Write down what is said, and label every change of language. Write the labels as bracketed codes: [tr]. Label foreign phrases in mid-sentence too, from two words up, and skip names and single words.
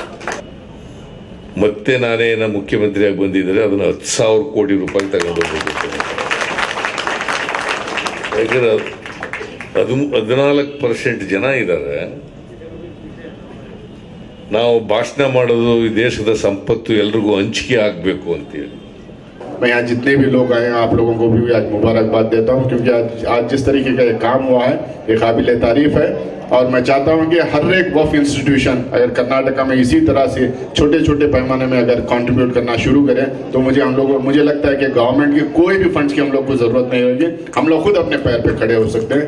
[kn] ಮತ್ತೆ ನಾನೇ ಮುಖ್ಯಮಂತ್ರಿಯಾಗಿ ಬಂದಿದ್ದರೆ ಅದನ್ನು 10,000 ಕೋಟಿ ರೂಪಾಯಿ ತಗೊಂಡು ಹೋಗಬೇಕು। ಯಾಕಂದ್ರೆ 14% ಜನ ಇದ್ದಾರೆ। ನಾವು ಭಾಷಣ ಮಾಡೋದು ಈ ದೇಶದ ಸಂಪತ್ತು ಎಲ್ರಿಗೂ ಹಂಚಿಕೆ ಆಗಬೇಕು ಅಂತೇಳಿ। [hi] मैं यहाँ जितने भी लोग आए हैं आप लोगों को भी आज मुबारकबाद देता हूँ, क्योंकि आज जिस तरीके का ये काम हुआ है ये काबिल तारीफ है। और मैं चाहता हूँ कि हर एक वक्फ इंस्टीट्यूशन अगर कर्नाटका में इसी तरह से छोटे छोटे पैमाने में अगर कंट्रीब्यूट करना शुरू करें तो मुझे लगता है कि गवर्नमेंट की कोई भी फंड्स की हम लोग को ज़रूरत नहीं होगी, हम लोग खुद अपने पैर पे खड़े हो सकते हैं।